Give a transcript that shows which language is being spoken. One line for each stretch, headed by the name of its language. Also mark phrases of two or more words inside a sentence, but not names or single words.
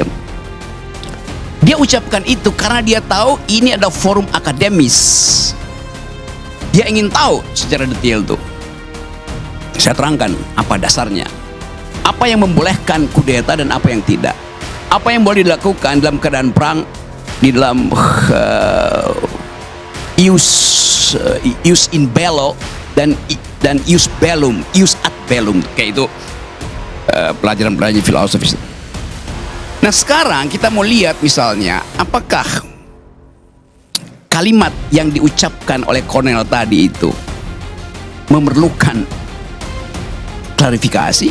Indonesian: Dia ucapkan itu karena dia tahu ini ada forum akademis. Dia ingin tahu secara detail tuh. Saya terangkan apa dasarnya. Apa yang membolehkan kudeta dan apa yang tidak. Apa yang boleh dilakukan dalam keadaan perang, di dalam
Latin: ius in bello
Indonesian: dan
Latin: ius bellum, ius ad bellum,
Indonesian: kayak itu pelajaran-pelajaran filosofis. Nah sekarang kita mau lihat misalnya apakah kalimat yang diucapkan oleh kolonel tadi itu memerlukan klarifikasi?